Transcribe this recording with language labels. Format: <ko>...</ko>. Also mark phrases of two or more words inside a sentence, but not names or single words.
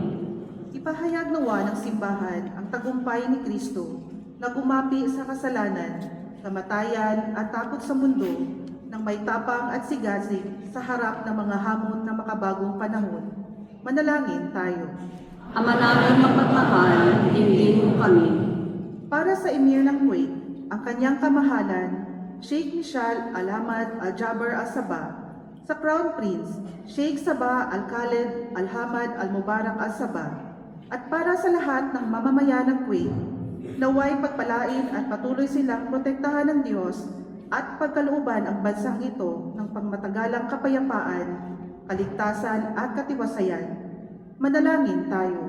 <tl>Ipahayag nawa ng simbahan ang tagumpay ni Kristo na gumapi sa kasalanan, kamatayan at takot sa mundo ng may tapang at sigasig sa harap ng mga hamon na makabagong panahon. Manalangin tayo. Ama naming mapagmahal, dinggin mo kami. Para sa Emir ng Kuwait, ang kanyang kamahalan, Sheikh Michal Al-Hamad Al-Jaber Al-Sabah, sa Crown Prince, Sheikh Sabah Al-Khaled Al-Hamad Al-Mubarak Al-Sabah, at para sa lahat ng mamamayan ng Kuwait, naway pagpalain at patuloy silang protektahan ng Diyos at pagkalooban ang bansang ito ng pangmatagalang kapayapaan, kaligtasan at katiwasayan. Manalangin tayo.</tl>